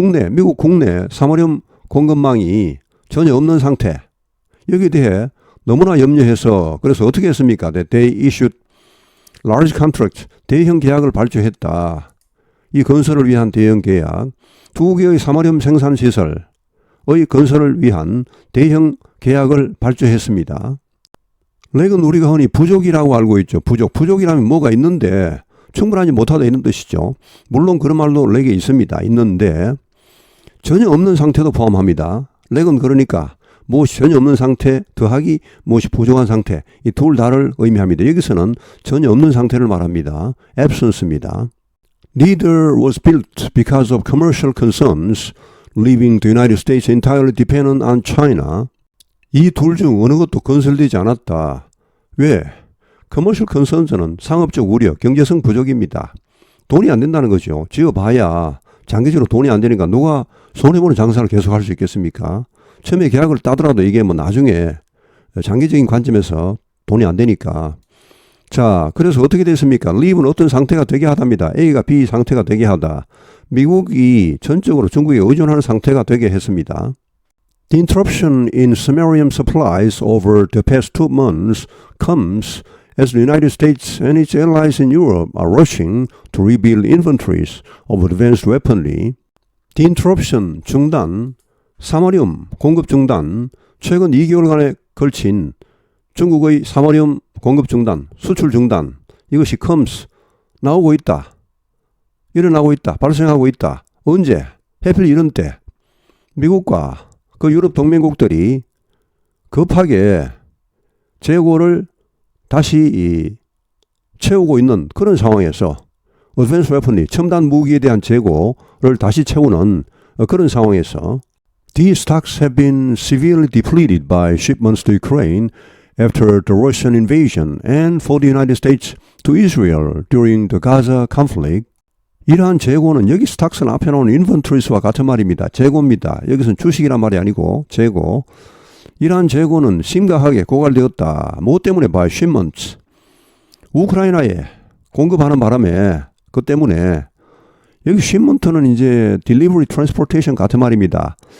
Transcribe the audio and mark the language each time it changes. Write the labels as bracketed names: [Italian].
[Korean] 미국 국내 사마리움 공급망이 전혀 없는 상태. 여기에 대해 너무나 염려해서 그래서 어떻게 했습니까? [English] They issued large contract, [Korean] 대형 계약을 발주했다. 이 건설을 위한 대형 계약, 두 개의 사마리움 생산시설의 건설을 위한 대형 계약을 발주했습니다. 렉은 우리가 흔히 부족이라고 알고 있죠. 부족이라면 뭐가 있는데 충분하지 못하다 이런 뜻이죠. 물론 그런 말도 렉에 있습니다. 있는데 전혀 없는 상태도 포함합니다. 렉은 그러니까 무엇이 전혀 없는 상태 더하기 무엇이 부족한 상태, 이 둘 다를 의미합니다. 여기서는 전혀 없는 상태를 말합니다. absence입니다. [English] Neither was built because of commercial concerns, leaving the United States entirely dependent on China. [Korean] 이 둘 중 어느 것도 건설되지 않았다. 왜? commercial concerns는 상업적 우려, 경제성 부족입니다. 돈이 안 된다는 거죠. 지어봐야 장기적으로 돈이 안 되니까 누가 손해보는 장사를 계속할 수 있겠습니까? 처음에 계약을 따더라도 이게 뭐 나중에 장기적인 관점에서 돈이 안 되니까. 자, 그래서 어떻게 됐습니까? leave는 어떤 상태가 되게 하답니다. A가 B 상태가 되게 하다. 미국이 전적으로 중국에 의존하는 상태가 되게 했습니다. [English] The interruption in samarium supplies over the past 2 months comes as the United States and its allies in Europe are rushing to rebuild inventories of advanced weaponry. The interruption, [Korean] 중단, 사마리움 공급 중단, 최근 2개월간에 걸친 중국의 사마리움 공급 중단, 수출 중단, 이것이 comes, 나오고 있다. 일어나고 있다. 발생하고 있다. 언제? 하필 이런 때 미국과 그 유럽 동맹국들이 급하게 재고를 다시 채우고 있는 그런 상황에서 [English] advanced weaponry, [Korean] 첨단 무기에 대한 재고를 다시 채우는 그런 상황에서 [English] These stocks have been severely depleted by shipments to Ukraine after the Russian invasion and for the United States to Israel during the Gaza conflict. [Korean] 이러한 재고는 여기 스탁스는 앞에 나오는 인벤토리스와 같은 말입니다. 재고입니다. 여기서는 주식이란 말이 아니고 재고. 이러한 재고는 심각하게 고갈되었다. 무엇 때문에? [English] by shipments. [Korean] 우크라이나에 공급하는 바람에 그 때문에 여기 shipment는 이제 delivery, transportation 같은 말입니다.